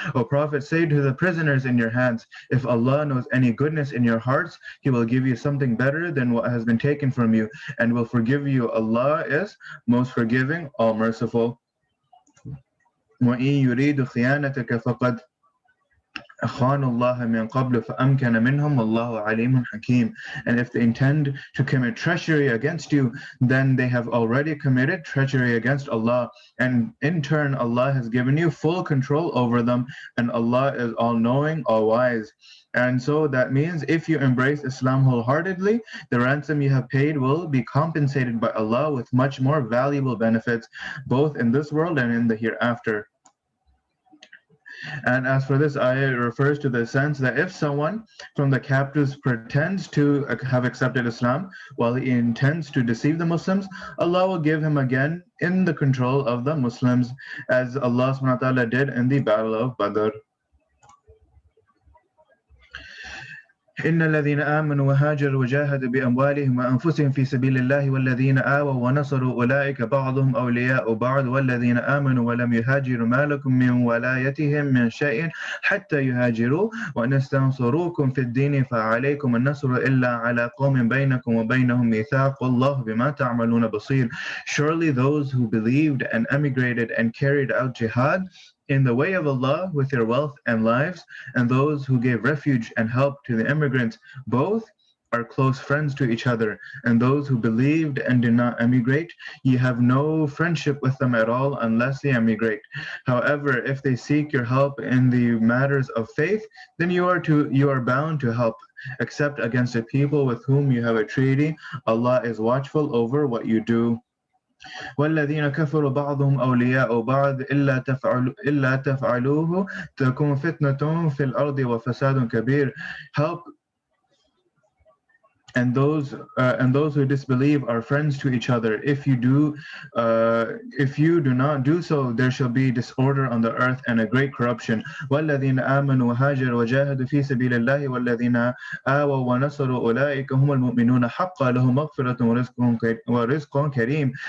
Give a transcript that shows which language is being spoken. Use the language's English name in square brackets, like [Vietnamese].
[English] O Prophet, say to the prisoners in your hands, if Allah knows any goodness in your hearts, He will give you something better than what has been taken from you, and will forgive you. Allah is most forgiving, all merciful. [Arabic] وإن يريد خيانتك فقد خانوا الله من قبل فأمكن منهم والله عليم حكيم. [English] And if they intend to commit treachery against you, then they have already committed treachery against Allah, and in turn Allah has given you full control over them, and Allah is all-knowing, all-wise. And so that means if you embrace Islam wholeheartedly, the ransom you have paid will be compensated by Allah with much more valuable benefits, both in this world and in the hereafter. And as for this ayah, it refers to the sense that if someone from the captives pretends to have accepted Islam while he intends to deceive the Muslims, Allah will give him again in the control of the Muslims, as Allah subhanahu wa ta'ala did in the Battle of Badr. [Arabic] إن الذين آمنوا وهاجروا وجاهدوا بأموالهم وأنفسهم في سبيل الله والذين آووا ونصروا أولئك بعضهم أولياء بعض والذين آمنوا ولم يهاجروا ما لكم من ولايتهم من شيء حتى يهاجروا وإن استنصروكم في الدين فعليكم النصر إلا على قوم بينكم وبينهم ميثاق والله بما تعملون بصير. [English] Surely those who believed and emigrated and carried out jihad in the way of Allah with their wealth and lives, and those who gave refuge and help to the immigrants, both are close friends to each other. And those who believed and did not emigrate, ye have no friendship with them at all unless they emigrate. However, if they seek your help in the matters of faith, then you are bound to help, except against a people with whom you have a treaty. Allah is watchful over what you do. [Arabic] والذين كفروا بعضهم أولياء بعض إلا تفعلوه تكون فتنة في الأرض وفساد كبير. [English] Help and those who disbelieve are friends to each other. If you do not do so, there shall be disorder on the earth and a great corruption. [Arabic] وَالَّذِينَ آمَنُوا وَهَاجَرُوا وَجَاهَدُوا فِي سَبِيلِ اللَّهِ وَالَّذِينَ آوَوا وَنَصَرُوا أُولَئِكَ هُمُ الْمُؤْمِنُونَ حَقًّا لَهُم مَغْفِرَةٌ وَرِزْقٌ كَرِيمٌ.